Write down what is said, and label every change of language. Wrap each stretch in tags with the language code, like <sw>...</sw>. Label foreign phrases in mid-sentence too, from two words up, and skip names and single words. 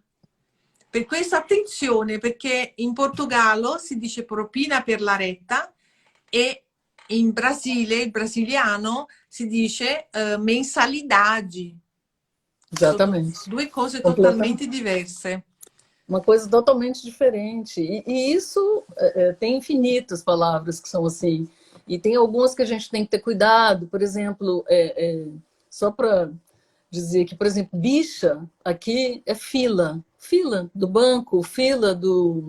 <it>Per questo attenzione, perché in Portogallo si dice propina per la retta e in Brasile, il brasiliano, si dice mensalidade.</it> <pt>Exatamente.</pt> <it>Sono due cose totalmente diverse.</it> <pt>Uma coisa totalmente diferente. E isso tem infinitas palavras que são assim. E tem algumas que a gente tem que ter cuidado. Por exemplo, só para dizer que, por exemplo, bicha aqui é fila. Fila do banco, fila do...</pt>